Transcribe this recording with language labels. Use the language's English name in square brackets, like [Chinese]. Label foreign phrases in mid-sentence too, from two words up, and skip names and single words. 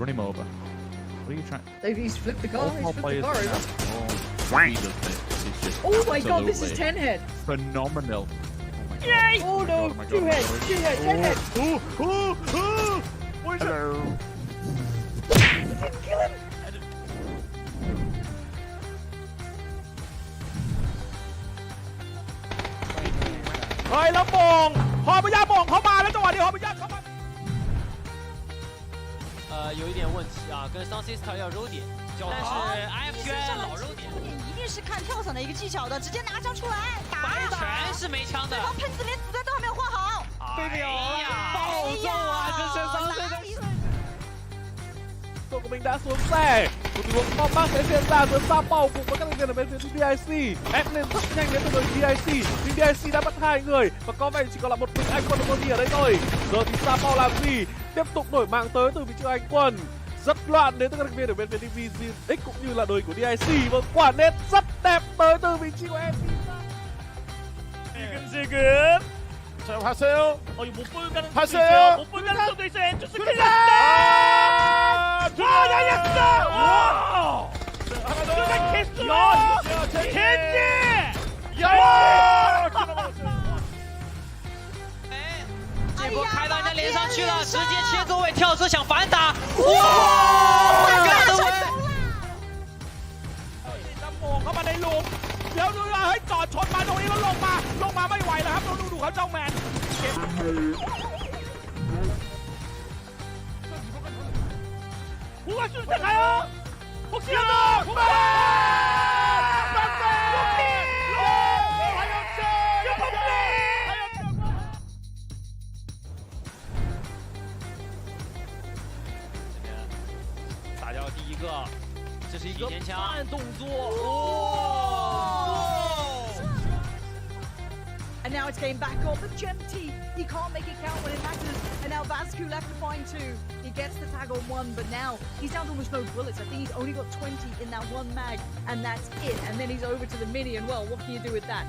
[English] Run him over. What are you trying? He's flipped the car. All He's four flipped the players car. now. He does this. It's just Oh my god, this is absolutely 10 head. phenomenal. Yay! Oh no, Oh my 2 God. head, 2 head, 10 head. Hello. Kill him. [Thai] เฮ้ยแล้วโป่งฮอปยาโป่งเข้ามาแล้วจังหวะนี้ฮอปยาเข้ามา [Chinese] 有一点问题啊，跟上 Sister 要揉点，但是 IFG 老揉点，一定是看跳伞的一个技巧的，直接拿枪出来打，全是没枪的对，方喷子连子弹都还没有换好。哎呀，暴揍啊！这身上哪里做个名单所在。 [Vietnamese] một tình huống bom bác sẽ diễn ra giữa Sa Bao cùng với các thành viên ở bên phía DIC. ép lên rất nhanh đến từ đội DIC, nhưng DIC đã bắt hai người và có vẻ chỉ còn là một mình anh quân ở đây thôi. Giờ thì Sa Bao làm gì? Tiếp tục đổi mạng tới từ vị trí anh quân. Rất loạn đến từ các thành viên ở bên phía DVX cũng như là đội của DIC, và quả nét rất đẹp tới từ vị trí của em. [Korean] 지금 자 하세요. 이거 못 보는 가는 하세요. 못 보는 가는 수도 있어요. 엔투스 큰일 아, 났다. 와, 날렸어. 와. 하나 더. 누가 개수야? 겐지. 야! [Chinese] 这波开到人家脸上去了，直接切座位跳车想反打。哇！干得稳。 [Thai] น้ำโมงเข้ามาในหลุมเดี๋ยวดูนะเฮ้ยจอดชนมาตรงนี้แล้วลงมาไม่ไหวแล้วครับดูเขาเจ้าแมนเก็บ [Korean] 후가 시작해요. 혹시라도 후가 [Chinese] 打掉第一个，这是一个慢动作哦。 [English] And now it's getting back off the Gem T. He can't make it count when it matters. And now Vascu left to find two. He gets the tag on one, but now he's down to almost no bullets. I think he's only got 20 in that one mag, and that's it. And then he's over to the mini, and well, what can you do with that?